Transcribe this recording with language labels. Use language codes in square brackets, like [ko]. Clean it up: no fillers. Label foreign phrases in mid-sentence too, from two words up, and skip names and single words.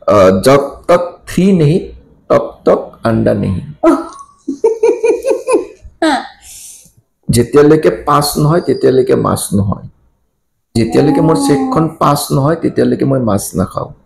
[hi] जब तक थ्री नहीं तब तक अंडा नहीं [as] যেতিয়ালৈকে পাঁচ নহয় তেতিয়ালৈকে মাছ নহয় যেতিয়ালৈকে মোৰ চেকখন পাঁচ নহয় তেতিয়ালৈকে মই মাছ নাখাও